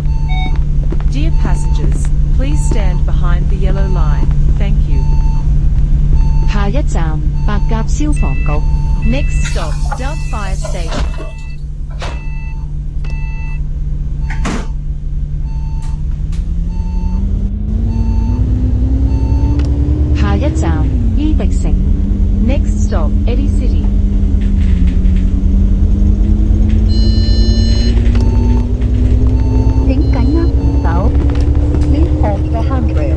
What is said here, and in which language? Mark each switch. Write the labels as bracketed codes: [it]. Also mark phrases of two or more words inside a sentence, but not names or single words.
[en] Dear passengers, please stand behind the yellow line. Thank you. [yue] 下一站白鴿消防局。 [en] Next stop, Dove Fire Station. [yue] 下一站伊迪城。 [en] Next stop, Eddy City. [yue] 請緊握扶手。 [en] Please hold the handrail.